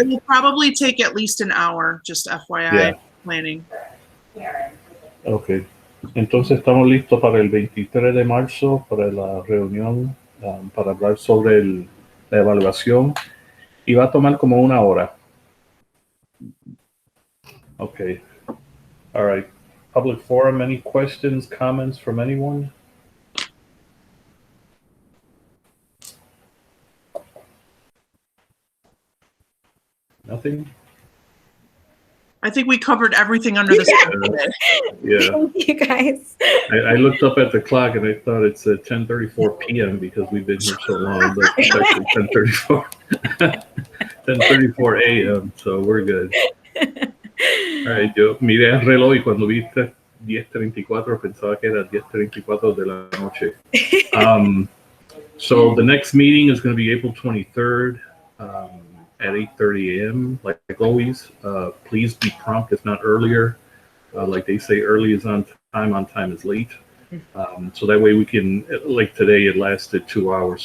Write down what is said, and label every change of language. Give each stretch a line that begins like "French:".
English: It will probably take at least an hour, just FYI planning. Okay.
Spanish: Entonces estamos listos para el 23 de marzo, para la reunión, para hablar sobre la evaluación, y va a tomar como una hora.
English: Okay. All right. Public forum, any questions, comments from anyone? Nothing? I think we covered everything under the sun. Yeah. Thank you guys. I looked up at the clock and I thought it's 10:34 p.m. because we've been here so long, but it's actually 10:34 a.m. So we're good. All right,
Spanish: yo miré el reloj y cuando vi 10:34 pensaba que era 10:34 de la noche.
English: So the next meeting is going to be April 23rd at 8:30 a.m. Like always, please be prompt, if not earlier. Like they say, early is on time is late. So that way we can, like today, it lasted 2 hours.